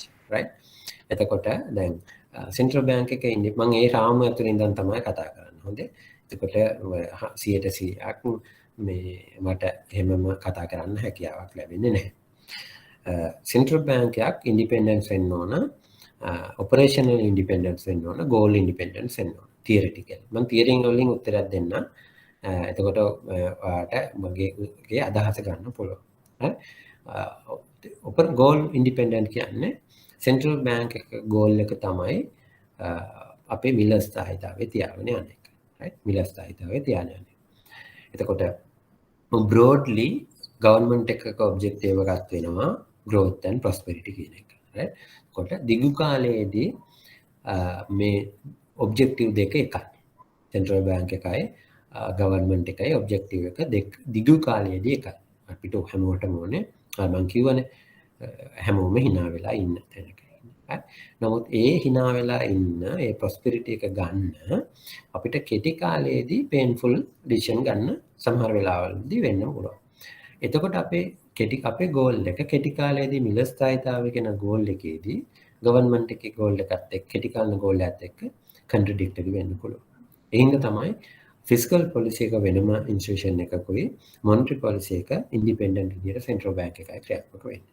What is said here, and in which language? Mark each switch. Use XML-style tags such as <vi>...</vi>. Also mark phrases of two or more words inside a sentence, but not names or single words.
<si>right එතකොට දැන්</si> <en>central bank</en> <si>එකේ ඉන්නේ මම ඒ රාමුව ඇතුළේ ඉඳන් තමයි කතා කරන්නේ හොඳේ එතකොට 100%ක් මේ මට එහෙමම කතා කරන්න හැකියාවක් ලැබෙන්නේ නැහැ</si> <en>central bank</en> <si>එකක් ඉන්ඩිපෙන්ඩන්ස් වෙන්න ඕන</si> <en>operational independence</en> <si>වෙන්න ඕන</si> <en>goal independence</en> <si>වෙන්න ඕන theoretical මම theory වලින් උත්තරයක් දෙන්න එතකොට ඔයාට මගේ අදහස ගන්න පුළුවන් හරි</si> <en>goal independent</en> <si>කියන්නේ</si> <en>central bank</en> <si>එක goal එක තමයි අපේ මිල ස්ථායීතාවය තියාගෙන යන එක right මිල ස්ථායීතාවය තියාගෙන යන එතකොට broadly government එකක objective එකක් වෙනවා</si> <en>growth and prosperity</en> <si>කියන එක right කොට දිගු කාලයේදී මේ ඔබ්ජෙක්ටිව් දෙක එකයි</si> <en>central bank</en> <si>එකයි ගවර්න්මන්ට් එකයි ඔබ්ජෙක්ටිව් එක දිගු කාලයේදී එකයි අපිට හැමෝටම ඕනේ මම කියවනේ හැමෝම hina වෙලා ඉන්න තැනක ඉන්න නමුත් ඒ hina වෙලා ඉන්න ඒ ප්‍රොස්පෙරිටි එක ගන්න අපිට කෙටි කාලයේදී</si> <en>painful decision</en> <si>ගන්න සමහර වෙලාවලදී වෙන්න පුළුවන් එතකොට අපේ ගෝල් එක කෙටි කාලයේදී මිල ස්ථායීතාවය කියන ගෝල් එකේදී ගවර්න්මන්ට් එකේ ගෝල් එකත් එක්ක කෙටි කාලන ගෝල් එකත් එක්ක කන්ට්‍රඩික්ටරි වෙන්න පුළුවන්. ඒ හින්දා තමයි</si> <en>fiscal policy</en> <si>එක වෙනම ඉන්ස්ටිටියුෂන් එකකුයි</si> <en>monetary policy</en> <si>එක ඉන්ඩිපෙන්ඩන්ට් විදියට</si> <en>central bank</en> <si>එකයි ක්‍රියාත්මක වෙන්නේ.</si>